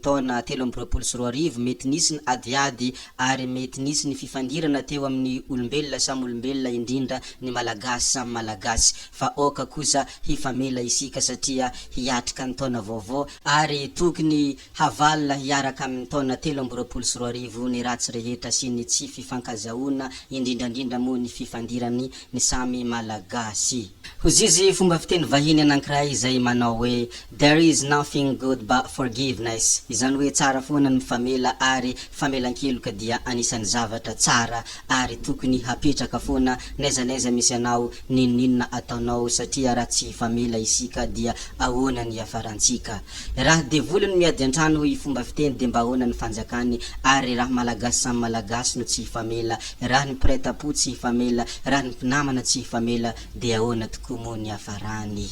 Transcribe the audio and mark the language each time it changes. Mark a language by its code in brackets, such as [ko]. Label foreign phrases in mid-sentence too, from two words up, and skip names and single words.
[mg] taona 2024, mety nisy ny adiady ary mety nisy ny fifandirana teo amin'ny olombelona samy olombelona indrindra ny malagasy samy malagasy, fa oka kosa hifamela isika satria hiatrika ny taona vaovao ary tokony havalina hiaraka amin'ny taona 2024 ny ratsy rehetra sy ny tsy fifankazahoana indrindrandrindra moa ny fifandirany ny samy malagasy. Hozizy fomba fiteny vahiny anankiray izay manao hoe [en] there is nothing good but forgiveness. [mg] Izany hoe tsara foana ny famela ary famelan-keloka dia anisan'ny zavatra tsara ary tokony hapetraka foana naiza misy anao ninona ataonao satria raha tsy famela isika dia ahoana ny hafarantsika. Raha devolony miady an-trano hoy fomba fiteny de mba ahoana ny fanjakany ary raha malagasy samy malagasy no tsy famela, raha ny mpiray-tampo tsy famela, raha ny mpinamana tsy famela de ahoana tokoa moa ny hafarany.